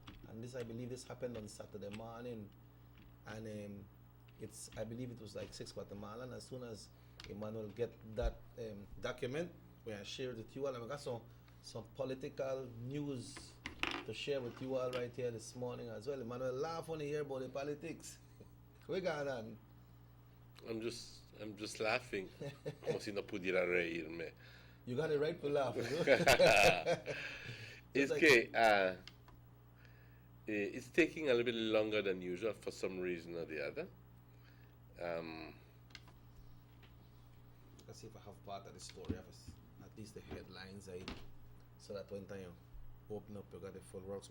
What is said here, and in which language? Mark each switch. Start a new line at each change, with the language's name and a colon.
English: And this, I believe, this happened on Saturday morning. And I believe it was like 6 Guatemala. And as soon as Emmanuel get that document, we will share it with you all. And we got some political news to share with you all right here this morning as well. Emmanuel, laugh when you hear about the politics. We got on. I'm just laughing.
Spanish: Como si no pudiera reírme.
English: You got it right to laugh.
Spanish: Es
English: like-
Spanish: que
English: it's taking a little bit longer than usual for some reason or the other. Let's see if I have part of the story, at least the headlines, so that when time you open up, you got the full works.